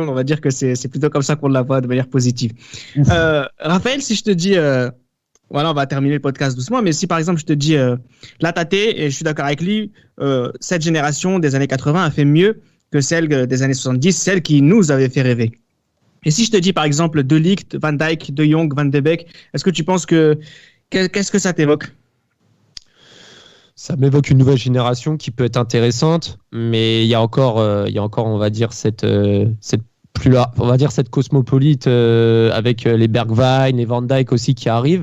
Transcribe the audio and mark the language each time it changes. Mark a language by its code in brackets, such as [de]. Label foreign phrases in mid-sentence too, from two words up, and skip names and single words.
[fr] On va dire que c'est plutôt comme ça qu'on la voit de manière positive. Raphaël, si je te dis... Voilà, on va terminer le podcast doucement, mais si par exemple je te dis là Tate, et je suis d'accord avec lui, cette génération des années 80 a fait mieux que celle des années 70, celle qui nous avait fait rêver. Et si je te dis par exemple De Ligt, Van Dijk, De Jong, Van de Beek, est-ce que tu penses qu'est-ce que ça t'évoque ? Ça m'évoque une nouvelle génération qui peut être intéressante, mais il y a encore, on va dire cette cosmopolite avec les Bergwijn, les Van Dijk aussi qui arrivent.